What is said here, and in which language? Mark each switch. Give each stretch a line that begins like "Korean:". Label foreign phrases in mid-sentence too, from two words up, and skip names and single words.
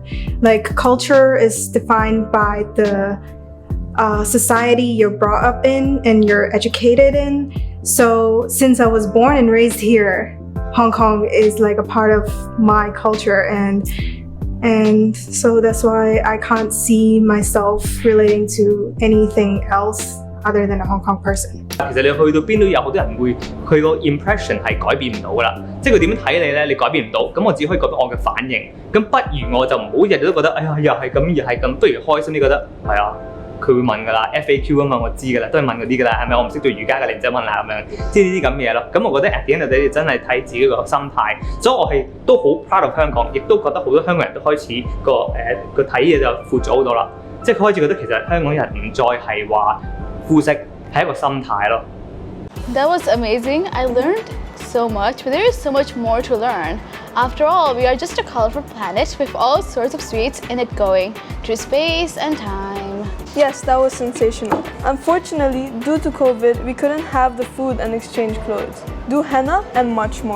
English: Like, culture is defined by the society you're brought up in and you're educated in. So since I was born and raised here, Hong Kong is like a part of my culture, and so that's why I can't see myself relating to anything else other than a Hong Kong person.
Cantonese: 其實你去到邊都有好多人會佢個 impression 係改變唔到噶啦，即係佢點樣睇你咧，你改變唔到，咁我只可以改變我嘅反應。咁不如我就唔好日日都覺得，哎呀又係咁又係咁，不如開心啲覺得係啊。佢會問㗎啦 ，FAQ 啊嘛，我知㗎啦，都係問嗰啲㗎啦，係咪？我唔識做瑜伽嘅，你唔使問啦咁樣，即係呢啲咁嘅嘢咯。咁我覺得
English: at the end of the day
Cantonese: 真係睇自己個心態，所以我係都好
English: proud of
Cantonese: 香港，亦都覺得好多香港人都開始個睇嘢就闊咗好多啦，即係佢開始覺得其實香港人唔再係話膚色，係一個心態咯。
English: That was amazing. I learned so much, but there is so much more to learn. After all, we are just a colorful planet with all sorts of sweets in it going through space and time. Yes, that was sensational. Unfortunately, due to COVID, we couldn't have the food and exchange clothes, do henna, and much more.